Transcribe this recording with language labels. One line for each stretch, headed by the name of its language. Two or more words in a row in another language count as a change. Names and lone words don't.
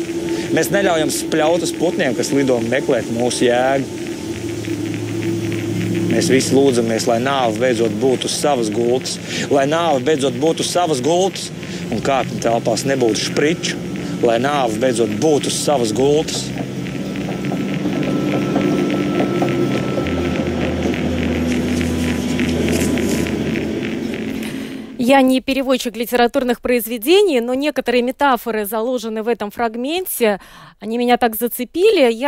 Latvian: Mēs neļaujam spļaut uz putniem, kas lido meklēt mūsu jēgu. Mēs visi lūdzamies, lai nāve beidzot būtu uz savas gultas, lai nāve beidzot būtu uz savas gultas un kāpņu telpās nebūtu špriču, lai nāve beidzot būtu uz savas gultas.
Russian: Я не переводчик литературных произведений, но некоторые метафоры заложены в этом фрагменте. Они меня так зацепили.